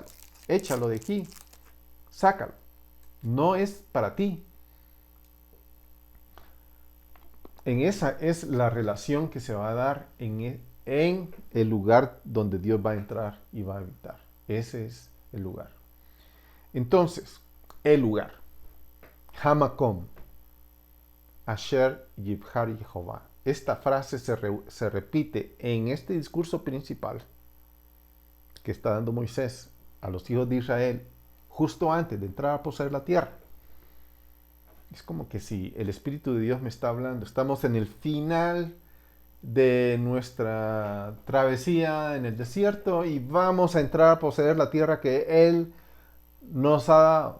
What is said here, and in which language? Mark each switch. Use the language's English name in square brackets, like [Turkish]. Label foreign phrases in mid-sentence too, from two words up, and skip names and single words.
[Spanish] Échalo de aquí, sácalo. No es para ti. En esa es la relación que se va a dar en el lugar donde Dios va a entrar y va a habitar. Ese es el lugar. Entonces, el lugar. [Hebrew] המקום. אשר יבחר יהוה. [Spanish] Esta frase se repite en este discurso principal que está dando Moisés a los hijos de Israel justo antes de entrar a poseer la tierra. Es como que si el Espíritu de Dios me está hablando. Estamos en el final de nuestra travesía en el desierto y vamos a entrar a poseer la tierra que Él nos ha dado.